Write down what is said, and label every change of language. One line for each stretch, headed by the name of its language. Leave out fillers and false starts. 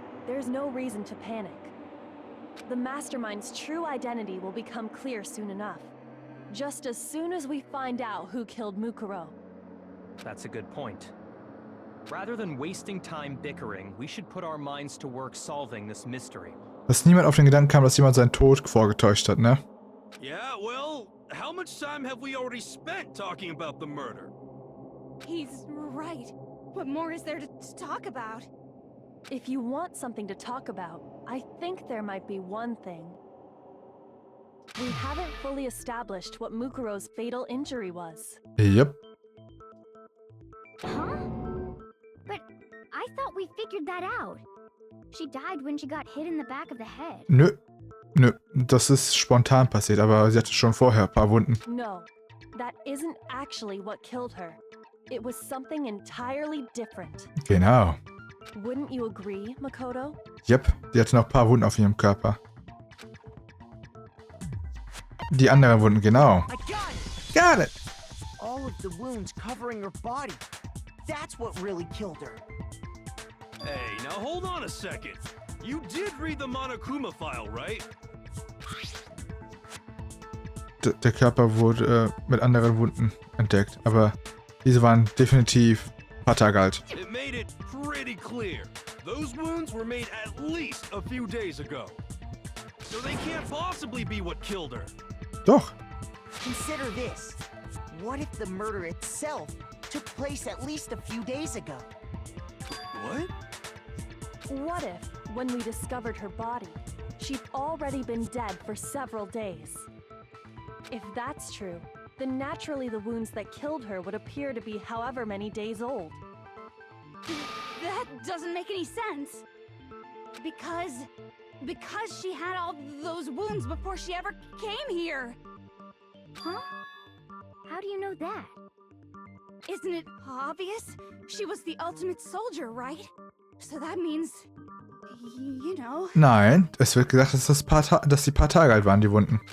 English: There's no reason to panic. The Mastermind's true identity will become clear soon enough. Just as soon as we find out who killed Mukuro. That's a good point. Rather than wasting time bickering, we should put our minds to work solving this mystery.
German: Dass niemand auf den Gedanken kam, dass jemand seinen Tod vorgetäuscht hat, ne?
English: Yeah, well, how much time have we already spent talking about the murder? He's right. What more is there to talk about? If you want something to talk about, I think there might be one thing. We haven't fully established what Mukuro's fatal injury was. Yep. Huh? But I thought we figured that out. She died when she got hit in the back of the head.
German: Nö. Nö. Das ist spontan passiert, aber sie hatte schon vorher ein paar Wunden.
English: No, that isn't actually what killed her. It was something entirely different.
German: Genau.
English: Wouldn't you agree, Makoto? Yep.
German: Die hatte noch ein paar Wunden auf ihrem Körper. Die anderen Wunden, genau.
English: I got it! Got it! All of the wounds covering her body. That's what really killed her. Hey, now hold on a second. You did read the Monokuma file, right?
German: Der Körper wurde mit anderen Wunden entdeckt, aber diese waren definitiv ein paar Tage alt.
English: It made it pretty clear. Those wounds were made at least a few days ago. So they can't possibly be what killed her.
German: Doch.
English: Consider this. What if the murder itself took place at least a few days ago? What? What if, when we discovered her body, she'd already been dead for several days? If that's true, then naturally the wounds that killed her would appear to be however many days old. That doesn't make any sense. Because she had all those wounds before she ever came here. Huh? How do you know that? Isn't it obvious? She was the ultimate soldier, right? So that means, you know.
German: Nein, es wird gesagt, dass die paar Tage alt waren, die Wunden.